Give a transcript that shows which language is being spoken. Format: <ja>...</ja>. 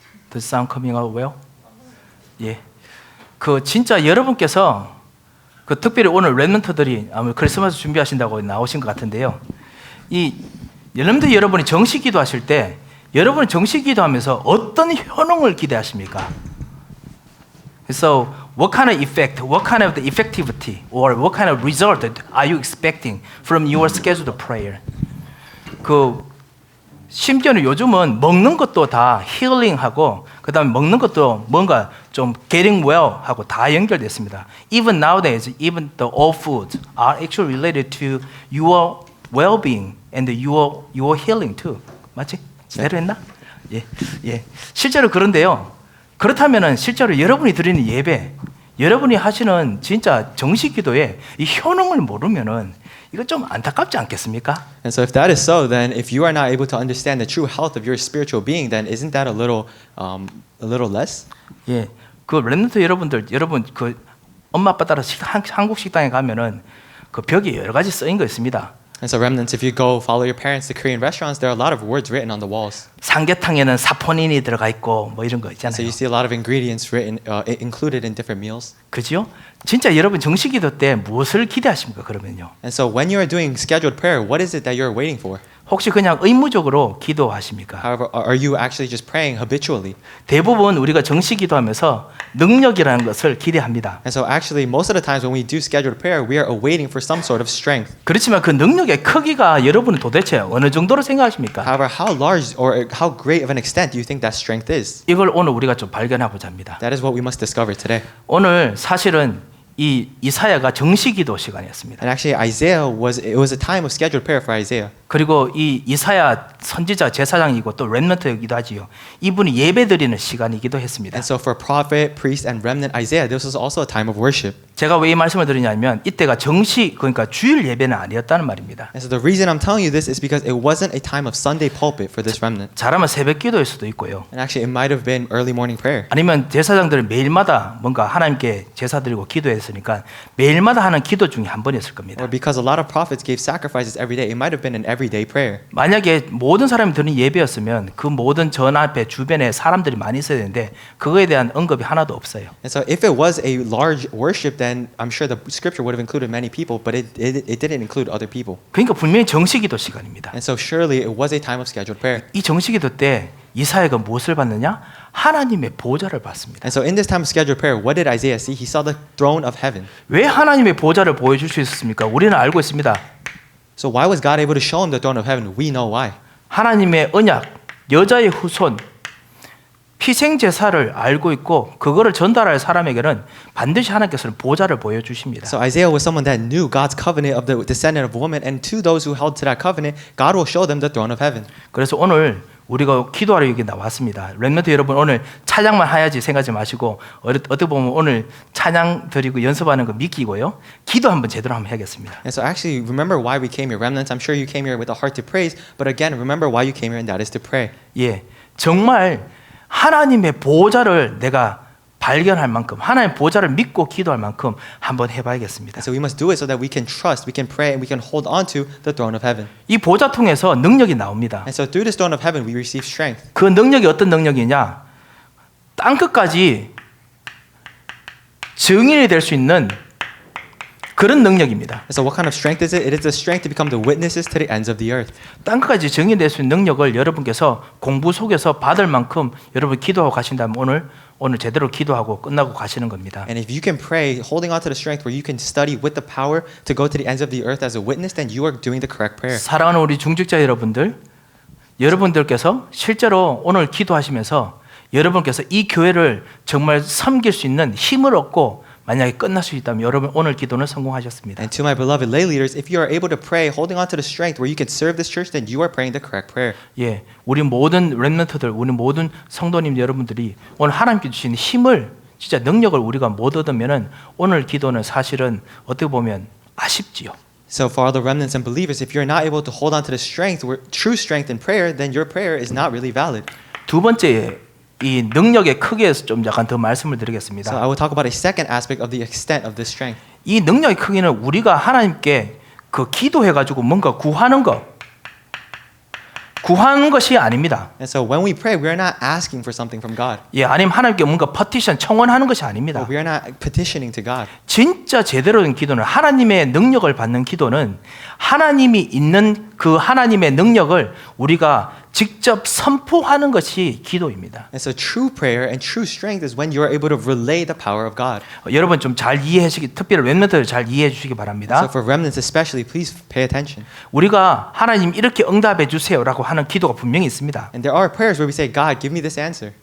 <en>The sound coming out well?</en> <ko>예. 그 진짜 여러분께서 그 특별히 오늘 렘넌트들이 아무래도 크리스마스 준비하신다고 나오신 것 같은데요. 이 여러분이 정식기도 하실 때 여러분이 정식기도 하면서 어떤 효능을 기대하십니까?</ko> <en>So what kind of effect, what kind of the effectivity or what kind of result are you expecting from your scheduled prayer?</en> <ko>그 심지어는 요즘은 먹는 것도 다 힐링하고 그다음에 먹는 것도 뭔가 좀</ko> <en>getting well</en> <ko>하고 다 연결됐습니다.</ko> <en>Even nowadays, even the all foods are actually related to your well-being and your healing too.</en> <ko>맞지? 제대로 했나? 예, 예. 실제로 그런데요. 그렇다면은 실제로 여러분이 드리는 예배, 여러분이 하시는 진짜 정식 기도에 이 효능을 모르면은 이거 좀 안타깝지 않겠습니까?</ko> <en>And so if that is so, then if you are not able to understand the true health of your spiritual being, then isn't that a little less?</en> <ko>예, 그 렘넌트 여러분들, 여러분 그 엄마 아빠 따라 한국 식당에 가면은 그 벽에 여러 가지 쓰인 거 있습니다.</ko> <en>And so remnants, if you go follow your parents to Korean restaurants, there are a lot of words written on the walls.</en> <ko>삼계탕에는 사포닌이 들어가 있고 뭐 이런 거 있잖아요.</ko> <en>So you see a lot of ingredients written, included in different meals.</en> <ko>그죠? 진짜 여러분 정식기도 때 무엇을 기대하십니까? 그러면요.</ko> <en>And so when you are doing scheduled prayer, what is it that you are waiting for?</en> <ko>혹시 그냥 의무적으로 기도하십니까?</ko> <en>However, are you actually just praying habitually?</en> <ko>대부분 우리가 정식기도하면서 능력이라는 것을 기대합니다.</ko> <en>And so actually, most of the times when we do scheduled prayer, we are awaiting for some sort of strength.</en> <ko>그렇지만 그 능력의 크기가 여러분은 도대체 어느 정도로 생각하십니까?</ko> <en>However, how large or how great of an extent do you think that strength is?</en> <ko>이걸 오늘 우리가 좀 발견하고자 합니다.</ko> <en>That is what we must discover today.</en> <ko>오늘 사실은 이 이사야가 정식기도 시간이었습니다.</ko> <en>And actually, it was a time of scheduled prayer for Isaiah.</en> <ko>그리고 이 이사야 선지자 제사장이고 또 렘넌트이기도 하지요. 이분이 예배드리는 시간이기도 했습니다.</ko> <en>And so for prophet, priest, and remnant Isaiah, this was also a time of worship.</en> <ko>제가 왜 이 말씀을 드리냐면 이때가 정식 그러니까 주일 예배는 아니었다는 말입니다.</ko> <en>And so the reason I'm telling you this is because it wasn't a time of Sunday pulpit for this remnant.</en> <ko>잘하면 새벽기도일 수도 있고요.</ko> <en>And actually, it might have been early morning prayer.</en> <ko>아니면 제사장들은 매일마다 뭔가 하나님께 제사 드리고 기도했으니까 매일마다 하는 기도 중에 한 번이었을 겁니다.</ko> <en>Or because a lot of prophets gave sacrifices every day, it might have been an everyday prayer.</en> <ko>만약에 모든 사람이 드는 예배였으면 그 모든 전 앞에 주변에 사람들이 많이 있어야 되는데 그거에 대한 언급이 하나도 없어요.</ko> <en>And so if it was a large worship, then I'm sure the scripture would have included many people, but it didn't include other people.</en> <ko>그러니까 분명히 정식기도 시간입니다.</ko> <en>And so surely it was a time of scheduled prayer.</en> <ko>이 정식기도 때 이사야가 무엇을 봤느냐? 하나님의 보좌를 봤습니다.</ko> <en>And so in this time of scheduled prayer, what did Isaiah see? He saw the throne of heaven.</en> <ko>왜 하나님의 보좌를 보여줄 수 있었습니까? 우리는 알고 있습니다.</ko> <en>So why was God able to show him the throne of heaven? We know why.</en> <ko>하나님의 언약, 여자의 후손, 희생 제사를 알고 있고 그거를 전달할 사람에게는 반드시 하나님께서는 보좌를 보여주십니다.</ko> <en>So Isaiah was someone that knew God's covenant of the descendant of woman, and to those who held to that covenant, God will show them the throne of heaven.</en> <ko>그래서 오늘 우리가 기도하러 여기 나왔습니다. 렘넌트 여러분 오늘 찬양만 해야지 생각하지 마시고 어떻게 보면 오늘 찬양 드리고 연습하는 거 믿기고요. 기도 한번 제대로 한번 해야겠습니다.</ko> <en>And so actually remember why we came here. Remnants, I'm sure you came here with a heart to praise, but again, remember why you came here, and that is to pray.</en> <ko>예, 정말 하나님의 보좌를 내가 발견할 만큼 하나님의 보좌를 믿고 기도할 만큼 한번 해봐야겠습니다.</ko> <en>So we must do it so that we can trust, we can pray, and we can hold on to the throne of heaven.</en> <ko>이 보좌 통해서 능력이 나옵니다.</ko> <en>And so through this throne of heaven, we receive strength.</en> <ko>그 능력이 어떤 능력이냐? 땅끝까지 증인이 될 수 있는 그런 능력입니다.</ko> <en>And so what kind of strength is it? It is the strength to become the witnesses to the ends of the earth.</en> <ko>땅끝까지 증인될 수 있는 능력을 여러분께서 공부 속에서 받을 만큼 여러분 기도하고 가신다면 오늘 제대로 기도하고 끝나고 가시는 겁니다.</ko> <en>And if you can pray, holding on to the strength where you can study with the power to go to the ends of the earth as a witness, then you are doing the correct prayer.</en> <ko>사랑하는 우리 중직자 여러분들께서 실제로 오늘 기도하시면서 여러분께서 이 교회를 정말 섬길 수 있는 힘을 얻고 만약에 끝날 수 있다면 여러분 오늘 기도는 성공하셨습니다.</ko> <en>And to my beloved lay leaders, if you are able to pray, holding on to the strength where you can serve this church, then you are praying the correct prayer.</en> <ko>예, 우리 모든 렘넌트들, 우리 모든 성도님 여러분들이 오늘 하나님께 주신 힘을 진짜 능력을 우리가 못 얻으면은 오늘 기도는 사실은 어떻게 보면 아쉽지요.</ko> <en>So for all the remnants and believers, if you're not able to hold on to the strength, true strength in prayer, then your prayer is not really valid.</en> <ko>두 번째 이 능력의 크기에서 좀 약간 더 말씀을</ko> <en>So</en> <ko>드리겠습니다.</ko> <en>I will talk about a second aspect of the extent of this strength.</en> <ko>이 능력의 크기는 우리가 하나님께 그 기도해 가지고 뭔가 구하는 것이 아닙니다.</ko> <en>And so when we pray, we are not asking for something from God.</en> <ko>예, 아니면 하나님께 뭔가 퍼티션 청원하는 것이 아닙니다.</ko> <en>But we are not petitioning to God.</en> <ko>진짜 제대로 된 기도는 하나님의 능력을 받는 기도는 하나님이 있는 그 하나님의 능력을 우리가 직접 선포하는 것이 기도입니다.</ko> <en>And so true prayer and true strength is when you are able to relay the power of God.</en> <ko>여러분 좀 잘 이해하시기, 특별히 렘넌트를 잘 이해해 주시기 바랍니다.</ko> <en>So for remnants especially, please pay attention.</en> <ko>우리가 하나님 이렇게 응답해 주세요라고 하는 기도가 분명히 있습니다.</ko> <en>And there are prayers where we say, God, give me this answer.</en>